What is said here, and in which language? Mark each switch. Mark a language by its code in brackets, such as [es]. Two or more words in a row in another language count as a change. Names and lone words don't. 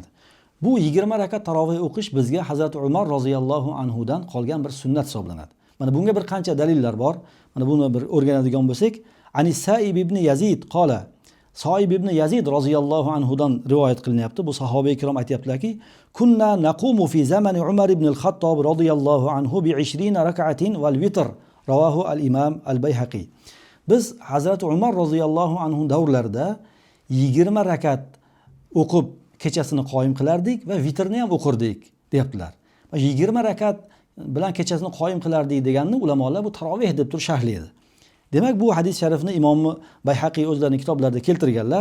[uz] Bu 20 rakat tarovih o'qish bizga Hazrat Umar [ar] رضي الله عنه [uz] dan qolgan bir sunnat hisoblanadi. Mana bunga bir qancha dalillar bor. Mana buni bir o'rganadigan bo'lsak, [ar] عنيس سائب بن يزيد قال, [uz] Saib ibn Yazid [ar] رضي الله عنه [uz] dan rivoyat qilinyapti. Bu sahobiy kirom aytayaptilarki, [ar] كنا نقوم في زمان عمر بن الخطاب رضي الله عنه بـ20 ركعة والوتر، رواه الإمام البيهقي. [uz] Biz Hazrat Umar [ar] رضي الله عنه [uz] davrlarida 20 rakat o'qib kechasini qoyim qilardik va vitrni ham o'qirdik deyaptilar. 20 rakat bilan kechasini qoyim qilardik deganni ulamolar bu taroveh deb turib sharhlaydi. Demak, bu hadis sharifni Imom Bayhaqiy o'zlarining kitoblarida keltirganlar.